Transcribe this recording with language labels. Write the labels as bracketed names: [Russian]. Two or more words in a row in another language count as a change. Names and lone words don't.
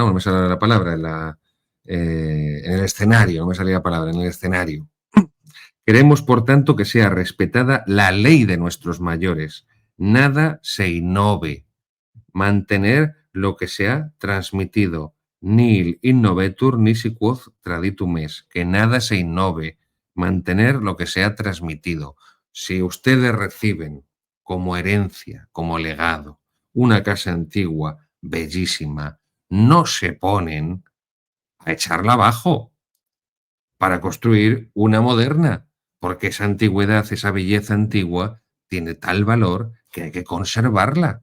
[Spanish] No me sale la palabra, en el escenario, no me salía la palabra, en el escenario. Queremos, por tanto, que sea respetada la ley de nuestros mayores. Nada se innove. Mantener lo que se ha transmitido. [Latin] Nil innovetur nisi quod traditum est. [Spanish] Que nada se innove. Mantener lo que se ha transmitido. Si ustedes reciben como herencia, como legado, una casa antigua, bellísima, no se ponen a echarla abajo para construir una moderna, porque esa antigüedad, esa belleza antigua, tiene tal valor que hay que conservarla.